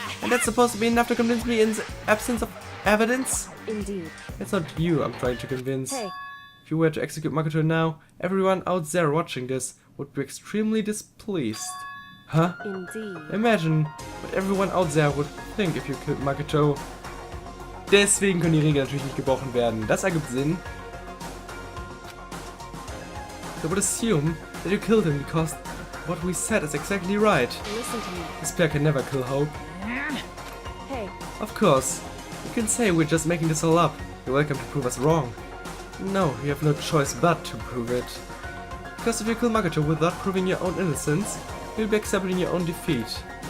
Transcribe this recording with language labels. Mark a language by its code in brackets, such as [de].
[en] And that's supposed to be enough to convince me in the absence of evidence? Indeed. It's not you I'm trying to convince. Hey, If you were to execute Makoto now, everyone out there watching this would be extremely displeased. Huh? indeed. Imagine what everyone out there would think if you killed Makoto. [de] Deswegen können die Regeln natürlich nicht gebrochen werden. Das ergibt Sinn. [en] They would assume that you killed him because what we said is exactly right. Listen to me. This player can never kill Hope. Hey, Of course, you can say we're just making this all up. You're welcome to prove us wrong. No, you have no choice but to prove it. Because if you kill Makoto without proving your own innocence, you'll be accepting your own defeat.